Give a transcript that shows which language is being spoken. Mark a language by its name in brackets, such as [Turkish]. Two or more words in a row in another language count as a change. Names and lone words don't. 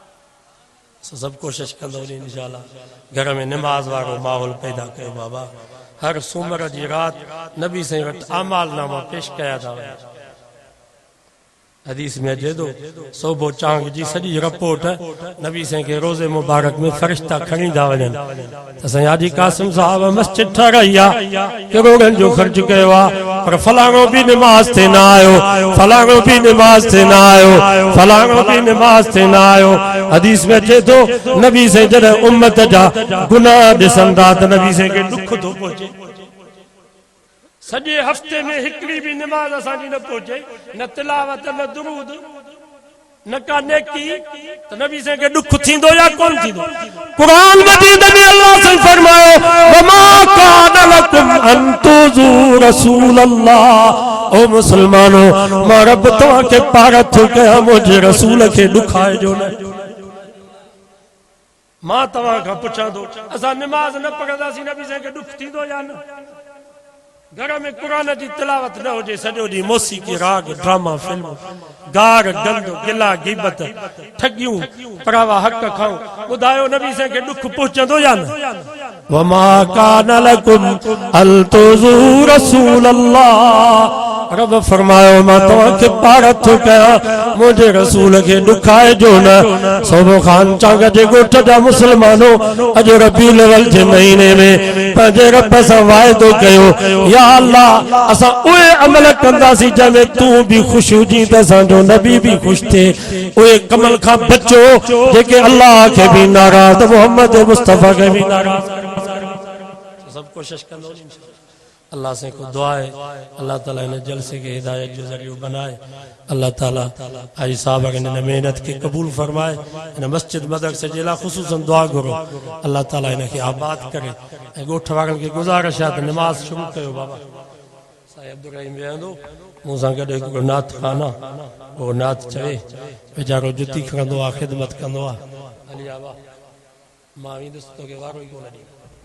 [Sindhi] सभु कोशिशि कंदो इंशाअल्लाह घर में निमाज़ वारो माहौल पैदा कयो। बाबा हर सूमर जी रात नबी से वट आमाल नामा पेश कया था हदीस में अचे थो सोबो चांग जी सॼी रिपोर्ट नबी से के रोज़े मुबारक में फरिश्ता खणींदा वञनि असां हाजी कासिम साहब मस्जिद ठाराई आहे करोड़नि जो ख़र्च कयो आहे पर फलाणो भी नमाज ते न आयो फलाणो भी नमाज ते न आयो फलाणो भी नमाज ते न आयो हदीस में अचे थो नबी से जॾहिं उम्मत जा गुनाह ॾिसंदा त नबी से के दुख थो पहुचे सॼे हफ़्ते में हिकिड़ी भी नमाज असांजी न पहुचे न तिलावत न दुरूद न का नेकी त नबी से के दुख थींदो या कोन थींदो कुरान मजीद में अल्लाह से फरमायो [Arabic] وما كان لكم أن تؤذوا رسول الله [Sindhi] ओ मुसलमानो मां रब तव्हां के पार थो कयां मुंहिंजे रसूल खे दुखाए जो न मां तव्हां खां पुछां थो असां नमाज न पढ़ंदासीं नबी से के दुख थींदो या न घर में कुरान की तिलावत न हो सॼो ॾींहुं मौसीक़ी राग ड्रामा फिल्म गार गंद गिला गिबत ठगियूं परावा हक़ खाऊं ॿुधायो नबी से के दुख पहुचंदो या न [Arabic] وما كان لكم أن تؤذوا رسول الله [Sindhi] रब फरमायो मां तव्हांखे पार थो कयां मुंहिंजे रसूल खे दुखाए जो न सोबो ख़ान चांग जे ॻोठ जा मुसलमानो अॼु रबीउल अव्वल जे महीने में पंहिंजे रब सां वाइदो कयो या अल्लाह असां उहे अमल कंदासीं जंहिंमें तूं बि ख़ुशि हुजी त असांजो नबी बि ख़ुशि थिए उहे कमल खां बचो जेके अल्लाह खे बि नाराज़ मोहम्मद मुस्तफ़ा खे बि नाराज़ सब कोशिश कंदो अल्लाह से को दुआ है अल्लाह ताला इन जलसे के हिदायत जो जरियो बनाए अल्लाह ताला हाजी साहब इन मेहनत के कबूल फरमाए इन मस्जिद मदरसे जे ला खुसूसन दुआ करो अल्लाह ताला इन के आबाद करे ए गोठ वारन के गुजारिश है नमाज शुरू कयो बाबा साईं अब्दुल रहीम वेंदो मूंसां गॾु हिकिड़ो नात खाना वो नात चवे वीचारो जुती खणंदो आहे ख़िदमत कंदो आहे हली आवा मां वेंदुसि तोखे वारो ई कोन ॾींदुमि